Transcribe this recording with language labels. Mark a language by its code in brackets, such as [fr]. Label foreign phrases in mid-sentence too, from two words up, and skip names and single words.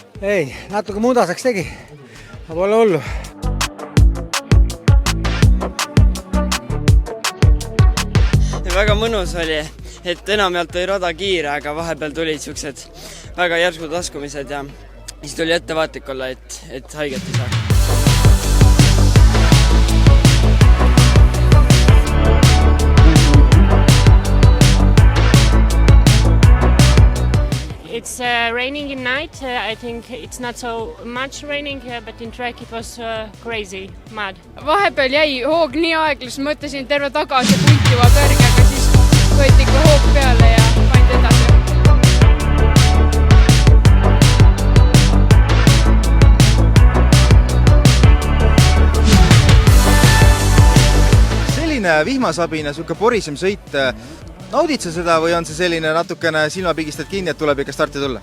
[et] Ei, natuke mudaseks tegi, aga pole hullu. Väga mõnus oli, et enamjaolt oli rada kiire, aga vahepeal tulid siuksed väga järskud laskumised ja siis tuli ettevaatlik olla, et haiget ei saa. [en] It's raining in night. I think it's not so much raining, but in track it was crazy, mad. [et] Vahepeal jäi hoog nii aeglas, mõtlesin terve tagasi pulti juba kõrge, aga siis võeti ikka hoog peale ja pandi edasi. Selline vihmasabine, siuke porisem sõit, naudid sa seda või on see selline natukene silmapigistad kinni, et tuleb ikka starti tulla?